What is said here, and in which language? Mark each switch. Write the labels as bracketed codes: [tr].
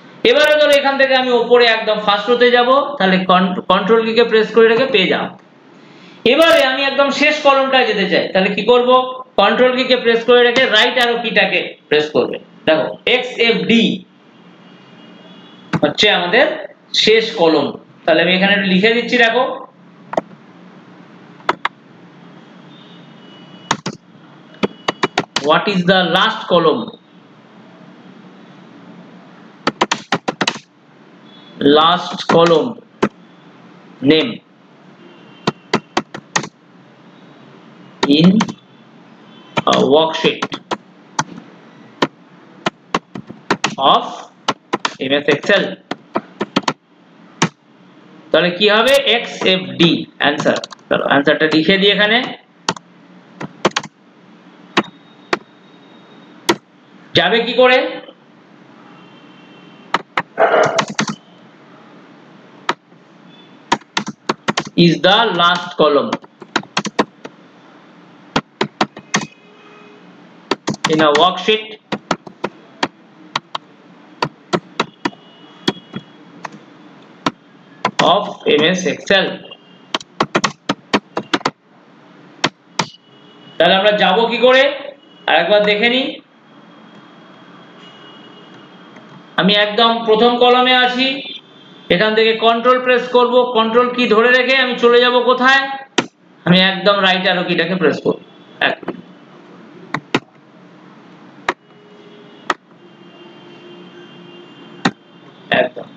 [bn] এবারে ধরো এখান থেকে আমি উপরে একদম ফার্স্ট রোতে যাব, তাহলে কন্ট্রোল কিকে প্রেস করে রেখে পেজ আপ। এবারে আমি একদম শেষ কলমটায় যেতে চাই, তাহলে কি করব, কন্ট্রোল কিকে প্রেস করে রেখে রাইট অ্যারো কিটাকে প্রেস করবে। দেখো XFD হচ্ছে আমাদের শেষ কলম। তাহলে আমি এখানে একটু লিখে দিচ্ছি, দেখো [en] what is the last column, last column name in a worksheet of MS Excel। [bn] তাহলে কি হবে, XFD অ্যানসার। চলো অ্যানসারটা লিখে দিই এখানে, যাবে কি করে, [en] is the last column in a worksheet of MS Excel। [bn] তাহলে আমরা যাব কি করে আরেকবার দেখে নিই। আমি একদম প্রথম কলামে আছি, এখান থেকে কন্ট্রোল প্রেস করব, কন্ট্রোল কি ধরে রেখে আমি চলে যাব কোথায়, আমি একদম রাইট অ্যারো কিটাকে প্রেস করব একদম।